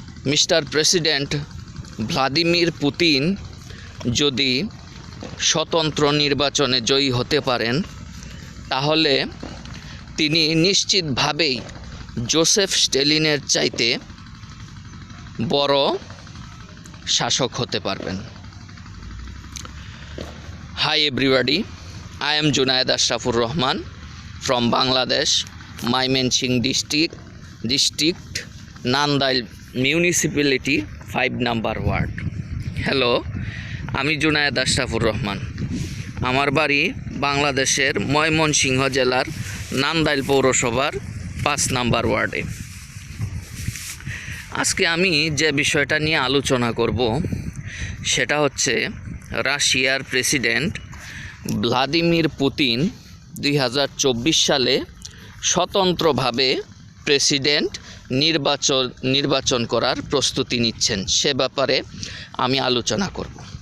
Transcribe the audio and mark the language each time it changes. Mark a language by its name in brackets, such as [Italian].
[Bangla] Mister president Vladimir Putin যদি স্বতন্ত্র নির্বাচনে জয়ী হতে পারেন, তাহলে তিনি নিশ্চিতভাবেই জোসেফ স্ট্যালিনের চাইতে বড় শাসক হতে পারবেন। [English] Hi everybody, I am Junaid Ashrafur Rahman from Bangladesh, Mymensingh district, Nandail municipality, 5 number ward. [Bangla] Hello, আমি জুনায়েদ আশরাফুর রহমান। আমার বাড়ি বাংলাদেশের ময়মনসিংহ জেলার নান্দাইল পৌরসভার 5 নাম্বার ওয়ার্ডে। আজকে আমি যে বিষয়টা নিয়ে আলোচনা করব সেটা হচ্ছে রাশিয়ার প্রেসিডেন্ট ভ্লাদিমির পুতিন 2024 সালে স্বতন্ত্রভাবে প্রেসিডেন্ট নির্বাচন করার প্রস্তুতি নিচ্ছেন, সে ব্যাপারে আমি আলোচনা করব।